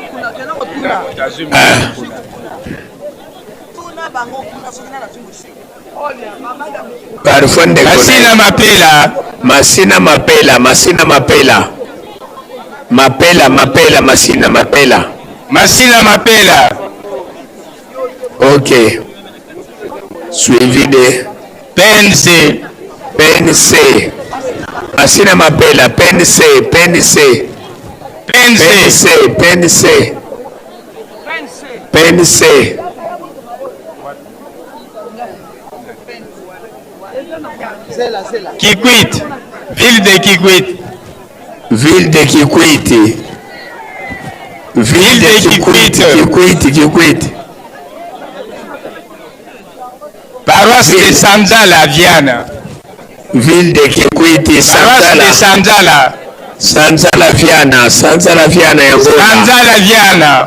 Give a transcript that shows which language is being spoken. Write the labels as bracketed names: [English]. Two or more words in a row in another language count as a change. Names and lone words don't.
[Lingala] Masina mapela. Masina mapela. Masina mapela. Mapela. Mapela. Masina mapela. Masina mapela. [French] Ok. Suivi de PNC. PNC. Masina mapela. PNC. PNC. PNC. PNC. PNC. Kikwit. Ville de Kikwit. Ville de Kikwit. Ville de Kikwit. Kikwit. Kikwit. Paroisse de Sanzala, Viana. Ville de Kikwit. Paroisse de Sanzala. Sanzala Viana. Sanzala Viana. Sanzala Viana.